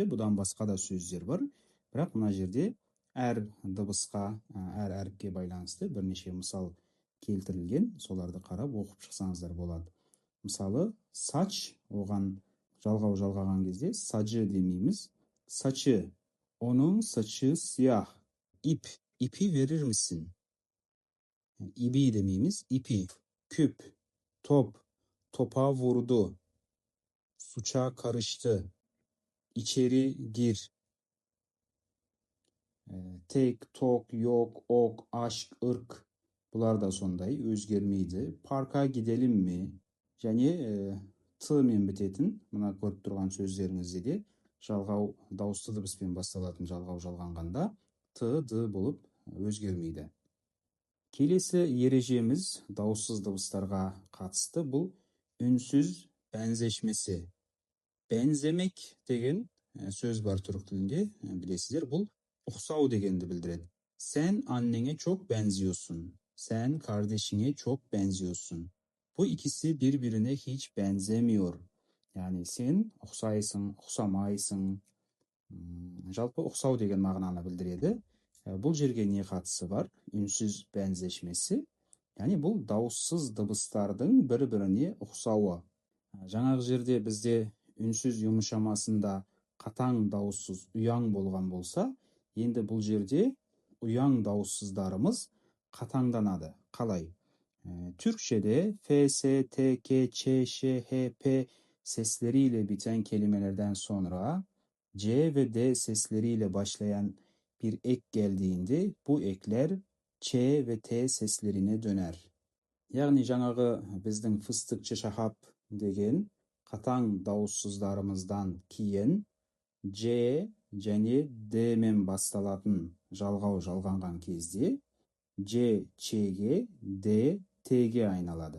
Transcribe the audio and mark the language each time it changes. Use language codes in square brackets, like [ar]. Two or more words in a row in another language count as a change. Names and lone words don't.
[kk] Бұдан басқа да сөздер бар. Бірақ мына жерде әр дыбысқа, әр әріпке байланысты бірнеше мысал келтірілген. Соларды қарап оқып шықсаңыздар болады. Мысалы, сач, оған жалғау жалғаған кезде сачы демейміз. [tr] Saçı, onun saçı siyah. İp, ipi verir misin? İbi demeyimiz, ipi. Küp, top, topa vurdu. Suça karıştı. İçeri gir. Tek, tok, yok, ok, aşk, ırk. [kk] Бұлар да сондай өзгермейді. [tr] Парка gidelim mi? [kk] Және т мен бітетін, мына көріп тұрған сөздеріңізде де жалғау дауысты дыбыспен басталатын жалғау жалғанғанда т, д болып өзгермейді. Келесі ережеміз дауыссыз дыбыстарға қатысты, бұл [tr] ünsüz benzeşmesi. [kk] Benzemek деген söz бар түрік тілінде, білесіздер, бұл ұқсау дегенді білдіреді. [tr] Sen annene çok benziyorsun. Sen kardeşine çok benziyorsun. Bu ikisi birbirine hiç benzemiyor. Yani sen [kk] ұқсайсың, ұқсамайсың. Жалпы ұқсау деген мағынаны білдіреді. Бұл жерге не қатысы бар? [tr] Ünsüz benzeşmesi. [kk] Yani бұл дауыссыз дыбыстардың бір-біріне ұқсауы. Жаңағы жерде бізде үнсіз yumuşamasында қатаң дауыссыз ұяң болған болса, енді бұл жерде ұяң дауыссыздарымыз қатаңданады. Қалай? [tr] Türkçe'de F, S, T, K, Ç, Ş, H, P sesleriyle biten kelimelerden sonra C ve D sesleriyle başlayan bir ek geldiğinde bu ekler Ç ve T seslerine döner. [kk] Яғни жаңағы біздің [tr] fıstıkçı şahap [kk] деген қатаң дауыссыздарымыздан кейін J және D мен басталатын жалғау жалғанған кезде C, Ç'ге, D, T'ге айналады.